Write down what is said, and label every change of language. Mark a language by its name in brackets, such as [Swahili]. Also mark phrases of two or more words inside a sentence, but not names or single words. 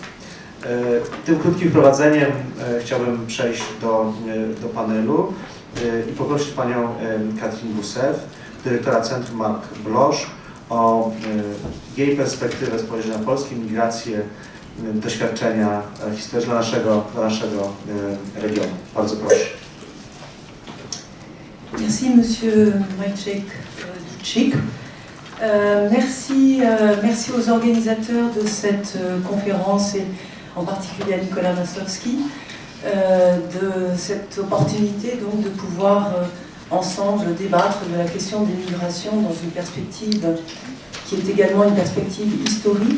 [Polish] Tym krótkim wprowadzeniem chciałbym przejść do panelu i poprosić panią Catherine Gousseff, dyrektora Centrum Marc Bloch, o jej perspektywę spojrzenia na polskie migracje, doświadczenia historyczne dla naszego regionu. Bardzo proszę. [French] Merci Monsieur Maciek Ducik. Merci aux organisateurs de cette conférence et en particulier à Nicolas Maslovski de cette opportunité donc de pouvoir ensemble débattre de la question des migrations dans une perspective qui est également une perspective historique.